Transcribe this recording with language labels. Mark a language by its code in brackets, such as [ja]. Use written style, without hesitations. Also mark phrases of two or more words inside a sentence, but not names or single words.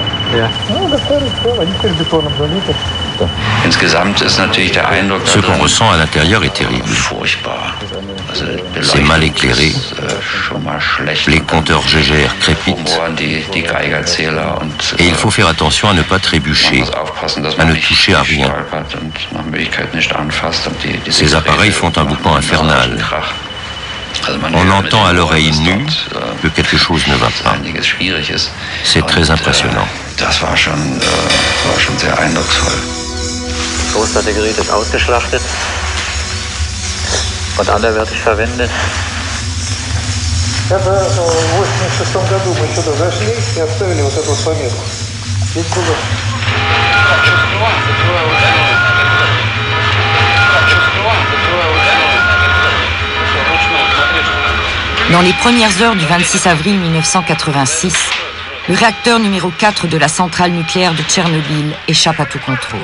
[ru] Ну, готовили все, они теперь бетоном залиты. [fr] Ce qu'on ressent à l'intérieur est terrible. C'est mal éclairé, les compteurs GGR crépitent, et il faut faire attention à ne pas trébucher, à ne toucher à rien. Ces appareils font un boucan infernal. On entend à l'oreille nue que quelque chose ne va pas. C'est très impressionnant. [de] Großteil Gerät ist ausgeschlachtet und anderweitig verwendet. [ru] Это в 86 году мы сюда зашли и оставили вот эту вот пометку. Здесь было... [fr] Dans les premières heures du 26 avril 1986, le réacteur numéro 4 de la centrale nucléaire de Tchernobyl échappe à tout contrôle.